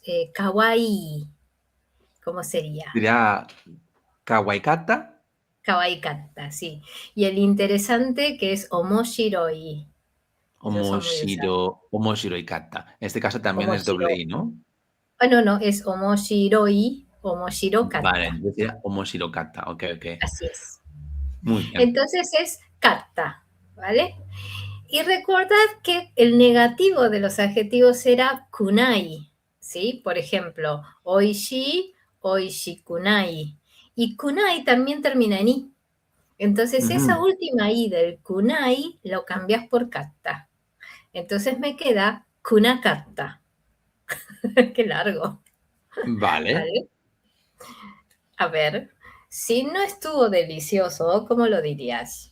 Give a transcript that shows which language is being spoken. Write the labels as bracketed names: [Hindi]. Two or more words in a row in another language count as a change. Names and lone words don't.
[Spanish] Kawaii, ¿cómo sería? Diría kawaikata, [Japanese] Kawaii katta, sí. [Spanish] Y el interesante que es omoshiroi. Esos son muy usados. omoshiroi-kata. En este caso también es doble Omoshiro. i, ¿no? Ah, no, no, es omoshiroi, omoshiro Vale, katta. entonces sería omoshiro-kata. Ok, ok. Así es. Muy bien. Entonces es katta, ¿vale? Y recordad que el negativo de los adjetivos era kunai, ¿sí? Por ejemplo, [Japanese] oishi, oishikunai. [Spanish] Y kunai también termina en i. Entonces esa Ujú. última i del kunai lo cambias por katta. Entonces me queda kunakatta. Qué largo, Vale. ¿vale? A ver, si no estuvo delicioso, ¿cómo lo dirías?